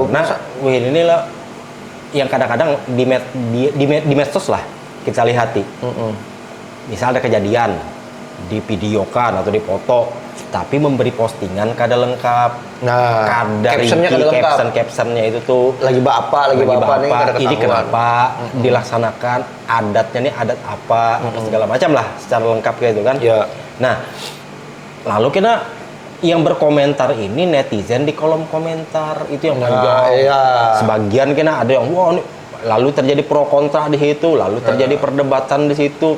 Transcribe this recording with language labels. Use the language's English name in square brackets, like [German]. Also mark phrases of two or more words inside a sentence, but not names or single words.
[Indonesian] Karena ini lah yang kadang-kadang di medsos lah kita lihati. Misal ada kejadian, divideokan atau dipoto, tapi memberi postingan kada lengkap. Nah, kada captionnya kada lengkap. captionnya itu tuh lagi bapak nih kada ini ketahuan. kenapa dilaksanakan, adatnya nih adat apa, segala macam lah secara lengkap gitu kan. Ya. Nah, lalu kita yang berkomentar ini netizen di kolom komentar itu yang panjang. Iya. Sebagian kena ada yang wah ini, lalu terjadi pro kontra di situ, lalu terjadi perdebatan di situ.